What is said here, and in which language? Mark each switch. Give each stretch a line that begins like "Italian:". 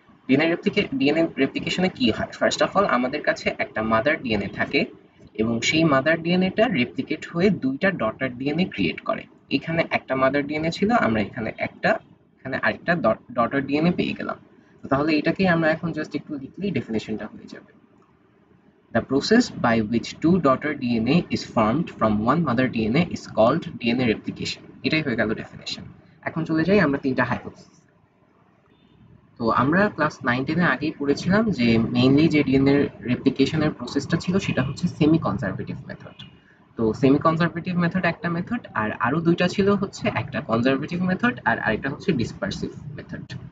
Bangla: DNA রেপ্লিকেশনে কি হয়? First of all আমাদের কাছে একটা মাদার ডিএনএ থাকে এবং সেই মাদার ডিএনএটা রেপ্লিকেট হয়ে দুইটা ডটার ডিএনএ ক্রিয়েট করে। এখানে একটা মাদার ডিএনএ ছিল, আমরা এখানে একটা, এখানে আরেকটা ডটার ডিএনএ পেয়ে গেলাম। তো তাহলে এটাকেই আমরা এখন জাস্ট একটু লিখলেই ডেফিনেশনটা হয়ে যাবে।
English: The process by which two daughter DNA is formed from one mother DNA is called DNA replication.
Bangla: এটাই হয়ে গেল ডেফিনেশন। এখন চলে যাই আমরা তিনটা হাইপোথিসিস। তো আমরা ক্লাস 9-10 আগেই পড়েছিলাম যে মেইনলি যে ডিএনএ রেপ্লিকেশনের প্রসেসটা ছিল সেটা হচ্ছে সেমি কনজারভেটিভ মেথড। তো সেমি কনজারভেটিভ মেথড একটা মেথড, আর আরো দুইটা ছিল, হচ্ছে একটা কনজারভেটিভ মেথড আর আরেকটা হচ্ছে ডিসপারসিভ মেথড।